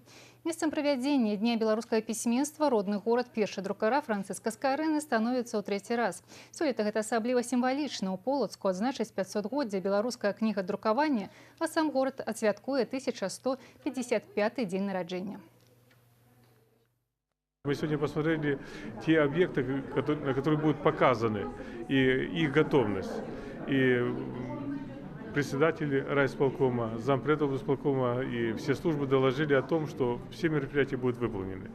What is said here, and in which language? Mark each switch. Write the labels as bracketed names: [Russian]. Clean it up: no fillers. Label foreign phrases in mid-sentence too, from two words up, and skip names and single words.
[Belarusian] Месцам правядзення дня беларускага пісьменства родны горад першай друкара Францыска Скарыны становіцца ў трэці раз. Сёлета гэта асабліва сімвалічна. У Полацку адзначаць 500-годдзя беларускага кнігадрукавання, а сам горад адсвяткуе 1155-й дзень нараджэння. [Russian] Мы сегодня посмотрели те объекты, на которые будут показаны, и их готовность. И председатели райисполкома, зампред облсполкома и все службы доложили о том, что все мероприятия будут выполнены.